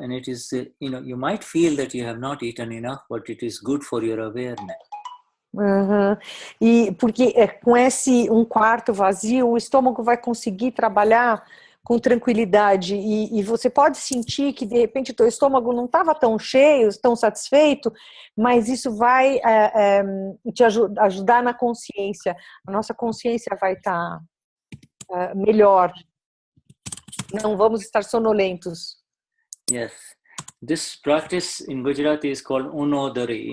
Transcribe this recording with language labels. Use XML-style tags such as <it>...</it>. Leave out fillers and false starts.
<en>And it is, you might feel that you have not eaten enough, but it is good for your awareness. Uhum.</en> <pt>E porque com esse um quarto vazio, o estômago vai conseguir trabalhar com tranquilidade e você pode sentir que de repente o teu estômago não estava tão cheio, tão satisfeito, mas isso vai te ajudar na consciência. A nossa consciência vai estar melhor. Não vamos estar sonolentos.</pt> <en>Yes, this practice in Gujarati is called unodari.</en>